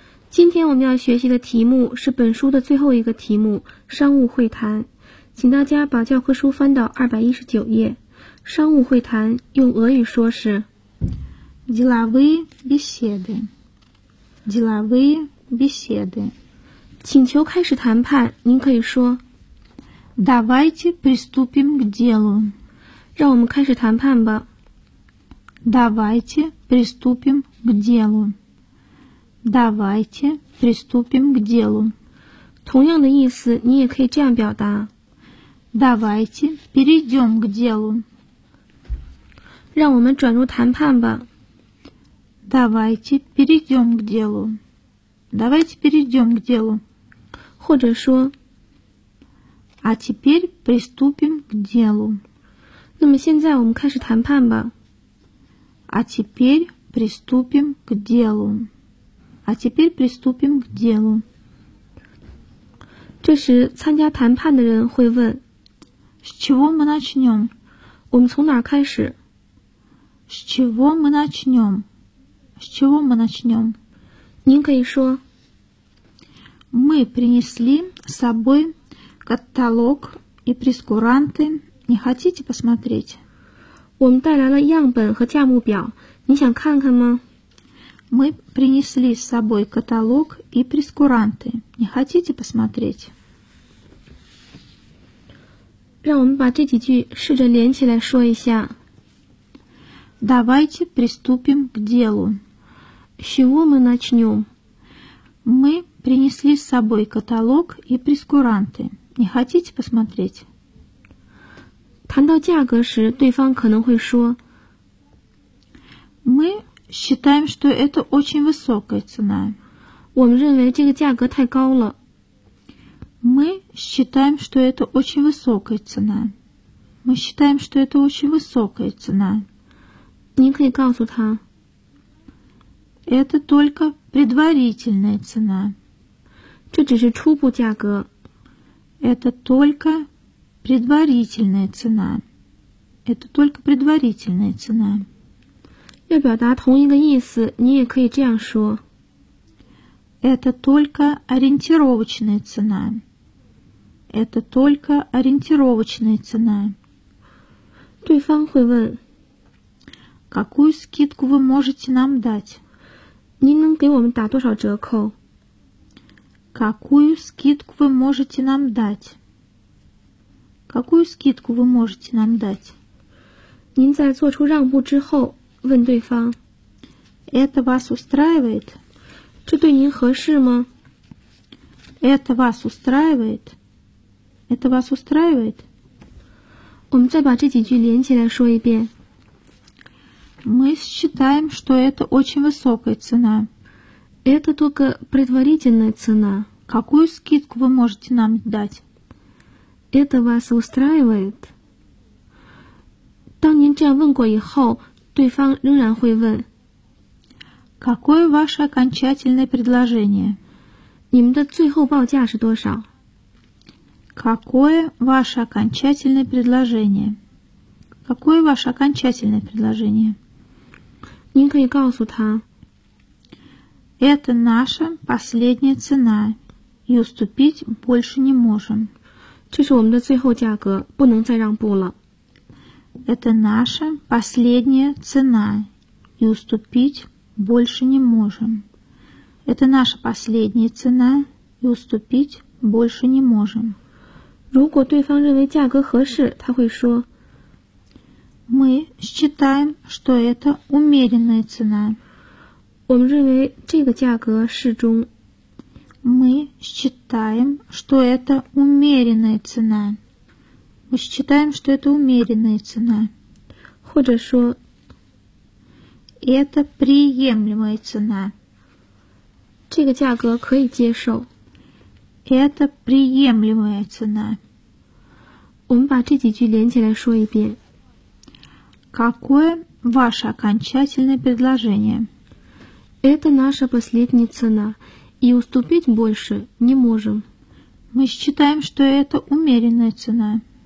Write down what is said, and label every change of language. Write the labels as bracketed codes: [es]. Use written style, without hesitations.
[zh] 今天我们要学习的题目是本书的最后一个题目，商务会谈。请大家把教科书翻到219页。商务会谈用俄语说是 [ru] деловые беседы. деловые беседы. [zh] 请求开始谈判，您可以说 [ru] давайте приступим к делу. [zh] 让我们开始谈判吧。 [ru] давайте приступим к делу. давайте приступим к делу. [zh] 同样的意思，你也可以这样表达。 [ru] Давайте перейдем к делу. [zh] 让我们转入谈判吧。 [ru] Давайте перейдем к делу. Давайте перейдем к делу. [zh] 或者说 [ru] А теперь приступим к делу. [zh] 那么现在我们开始谈判吧。 [ru] А теперь приступим к делу. А теперь приступим к делу. [zh] 这时参加谈判的人会问 [ru] С чего мы начнем? [zh] 我们从哪开始? [ru] С чего мы начнем? С чего мы начнем? [zh] 您可以说 [ru] Мы принесли с собой каталог и прескуранты. Не хотите посмотреть? [zh] 我们带来了样本和价目表。你想看看吗? [ru] Мы принесли с собой каталог и прескуранты. Не хотите посмотреть? [zh] 让我们把这几句试着连起来说一下。 [ru] Давайте приступим к делу. С чего мы начнем? Мы принесли с собой каталог и прескуранты. Не хотите посмотреть? [zh] 谈到价格时，对方可能会说 [ru] Мы считаем, что это очень высокая цена. [zh] 我们认为这个价格太高了。 [ru] Мы считаем, что это очень высокая цена. Мы считаем, что это очень высокая цена. [zh] 您可以告诉他 [ru] Это только предварительная цена. [zh] 这只是初步价格。 [ru] Это только предварительная цена. Это только предварительная цена. [zh] 要表达同一个意思，你也可以这样说。 [ru] Это только ориентировочная цена. Это только ориентировочная цена. [zh] 对方会问 [ru] Какую скидку вы можете нам дать? [zh] 您能给我们打多少折扣? [ru] Какую скидку вы можете нам дать? Какую скидку вы можете нам дать? [zh] 您在做出让步之后问对方 [ru] Это вас устраивает? [zh] 这对您合适吗? [ru] Это вас устраивает? Это вас устраивает? [zh] 我们再把这几句连起来说一遍。 [ru] Мы считаем, что это очень высокая цена. Это только предварительная цена. Какую скидку вы можете нам дать? Это вас устраивает? [zh] 当您这样问过以后，对方仍然会问。 [ru] Какое ваше окончательное предложение? [zh] 你们的最后报价是多少？ [ru] Какое ваше окончательное предложение? Какое ваше окончательное предложение? [zh] 您可以告诉他 [ru] Это наша последняя цена, и уступить больше не можем. [zh] 这是我们的最后价格，不能再让步了。 [ru] Это наша последняя цена, и уступить больше не можем. Это наша последняя цена, и уступить больше не можем. [zh] 如果对方认为价格合适，他会说 [ru] Мы считаем, что это умеренная цена. [zh] 我们认为这个价格适中。 [ru] Мы считаем, что это умеренная цена. Мы считаем, что это умеренная цена. [zh] 或者说 [ru] Это приемлемая цена. [zh] 这个价格可以接受。 [ru] Это приемлемая цена. [zh] 我们把这几句连起来说一遍。 [ru] Какое ваше окончательное предложение? Это наша последняя цена, и уступить больше не можем. Мы считаем, что это умеренная цена.